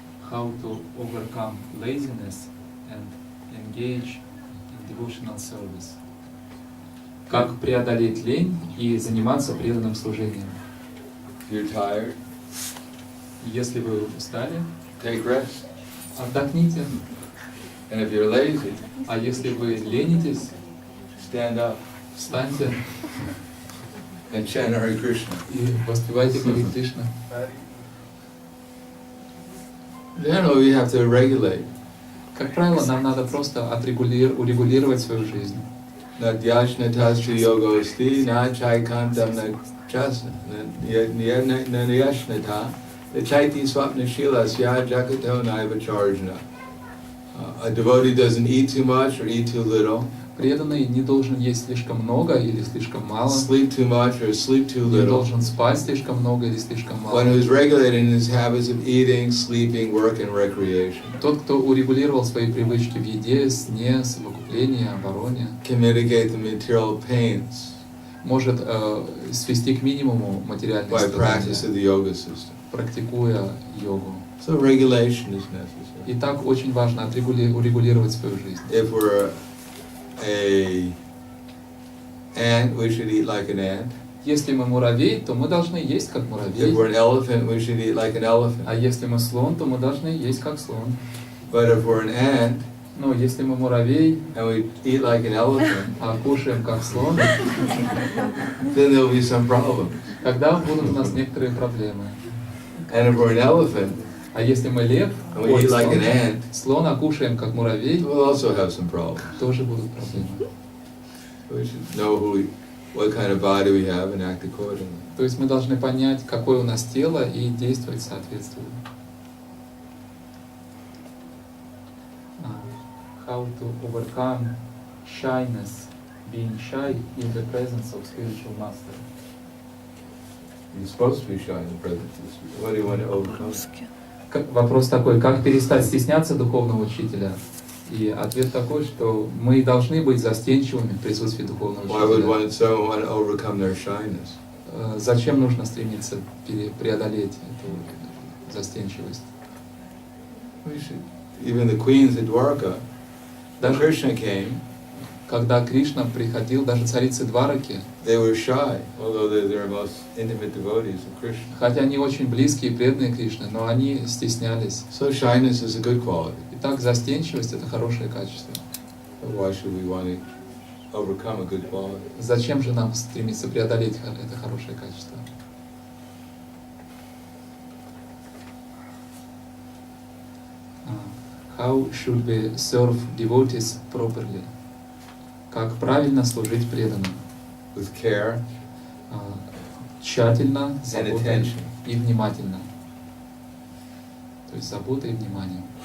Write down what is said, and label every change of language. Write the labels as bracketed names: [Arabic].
[English] How to overcome laziness and engage in devotional service. [Russian] Как преодолеть лень и заниматься преданным служением. [English] If you're tired, [Russian] Если вы устали, [English] take rest. [Russian] отдохните. [English] And if you're lazy, [Russian] А если вы ленитесь, [English] stand up [Russian] встаньте [English] and chant Hare Krishna. [Russian] и воспевайте Хари Кришна. [English] Then we have to regulate. [Russian] Как правило, нам надо просто урегулировать свою жизнь. [Sanskrit] Nadyashna tasya yogosti na chaikantam na chasna nadyashnata the chaiti swapna shilasya jakato naiva charjana. [English] A devotee doesn't eat too much or eat too little. [Russian] Преданный не должен есть слишком много или слишком мало, [English] sleep too much or sleep too [Russian] не [English] little. [Russian] должен спать слишком много или слишком мало. [English] One who's regulating his habits of eating, sleeping, work, and recreation [Russian] Тот, кто урегулировал свои привычки в еде, сне, совокуплении, обороне, [English] can mitigate the material pains [Russian] может свести к минимуму материальные [English] by practice [Russian] страдания, [English] of the yoga system. [Russian] практикуя йогу. [English] So regulation is necessary. [Russian] И так очень важно урегулировать свою жизнь. [English] If we're a ant, we should eat like an ant. [Russian] Если мы муравей, то мы должны есть как [English] If [Russian] муравей. [English] we're an elephant, we should eat like an elephant. [Russian] А если мы слон, то мы должны есть как слон. [English] But if we're an ant [Russian] Но если мы муравей, [English] and we eat like an elephant, [Russian] а кушаем как слон, [English] then there'll be some problems. [Russian] тогда будут у нас некоторые проблемы. [English] And if we're an elephant [Russian] А если мы лев, [English] and we eat like an [Russian] слон, [English] ant, [Russian] слон, а кушаем как муравей, [English] we'll also have some problems. [Russian] тоже будут проблемы. [English] We should know what kind of body we have and act accordingly. [Russian] То есть мы должны понять, какое у нас тело, и действовать соответственно. [English] How to overcome shyness, being shy in the presence of spiritual master. You're supposed to be shy in the presence of the Spirit. What do you want to overcome? [Russian] Вопрос такой, как перестать стесняться духовного учителя? И ответ такой, что мы должны быть застенчивыми в присутствии духовного [English] Why would [Russian] учителя. [English] someone want to overcome their shyness? [Russian] Зачем нужно стремиться преодолеть эту застенчивость? [English] We should. Even the queens at Dwarka, when Krishna came, [Russian] Когда Кришна приходил, даже царицы Двараки, [English] they were shy, although they're most intimate devotees of Krishna. [Russian] хотя они очень близкие и преданные Кришне, но они стеснялись. [English] So shyness is a good quality. [Russian] Итак, застенчивость — это хорошее качество. [English] Why should we want to overcome a good quality? [Russian] Зачем же нам стремиться преодолеть это хорошее качество? [English] How should we serve devotees properly? [Russian] Как правильно служить преданным? [English] With care [Russian] Тщательно, [English] and [Russian] заботой [English] attention. [Russian] и внимательно. То есть забота и внимание.